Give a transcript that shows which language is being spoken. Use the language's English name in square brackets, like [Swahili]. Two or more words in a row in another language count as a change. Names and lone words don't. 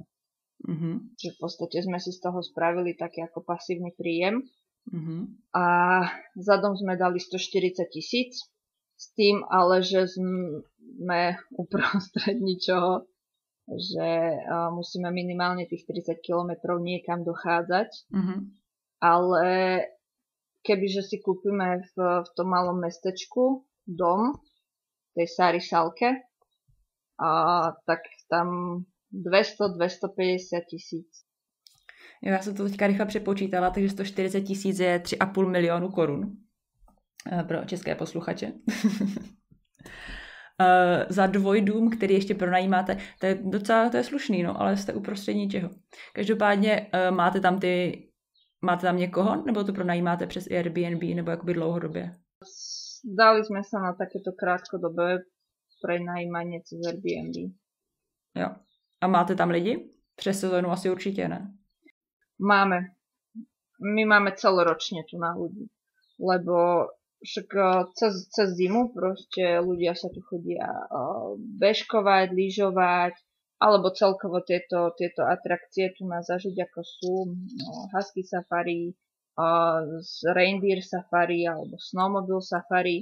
[Slovak] Čiže v podstate sme si z toho spravili taký ako pasívny príjem a za dom sme dali 140 000 s tým ale, že sme uprostred ničoho, že musíme minimálne tých 30 kilometrov niekam dochádzať. Ale kebyže si kúpime v tom malom mestečku dom, v tej Sárisalke, tak tam 200-250 tisíc. [Czech] Já jsem to teďka rychle přepočítala, takže 140 000 je 3,5 milionu korun pro české posluchače. Za dvojdům, který ještě pronajímáte, to je docela slušný, no, ale jste uprostřed ničeho. Každopádně máte tam někoho, nebo to pronajímáte přes Airbnb, nebo jakoby dlouhodobě? [Slovak] Dali sme sa na takéto krátkodobé prenajímanie cez Airbnb. [Czech] Jo. A máte tam lidi? Přes sezónu asi určitě ne. [Slovak] Máme. My máme celoročne tu na ľudí. Lebo však cez zimu proste ľudia sa tu chodia bežkovať, lyžovať, alebo celkovo tieto atrakcie tu na zažiť, ako sú [English] husky safari, reindeer safari [Slovak] alebo [English] snowmobile safari.